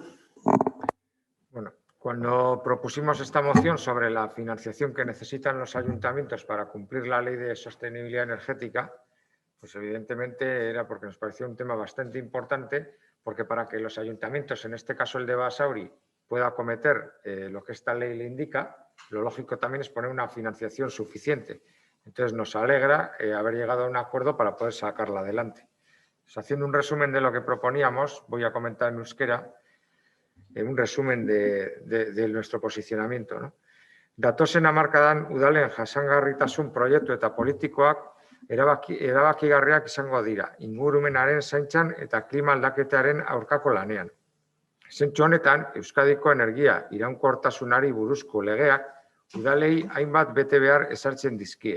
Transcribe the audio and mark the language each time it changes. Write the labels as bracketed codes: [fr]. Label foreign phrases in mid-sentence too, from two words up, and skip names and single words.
[es] Bueno, cuando propusimos esta moción sobre la financiación que necesitan los ayuntamientos para cumplir la ley de sostenibilidad energética, pues evidentemente era porque nos parecía un tema bastante importante, porque para que los ayuntamientos, en este caso el de Basauri, pueda acometer lo que esta ley le indica, lo lógico también es poner una financiación suficiente. Entonces nos alegra haber llegado a un acuerdo para poder sacarla adelante. Pues, haciendo un resumen de lo que proponíamos, voy a comentar en euskera un resumen de nuestro posicionamiento, ¿no? [eu] Datozen hamarkadan udalen jasangarritasun proiektu eta politikoak erabakigarriak izango dira, ingurumenaren zaintzan eta klima aldaketaren aurkako lanean. Zentzu honetan, Euskadiko energia iraunkortasunari buruzko legeak udalei hainbat betebehar ezartzen dizkie.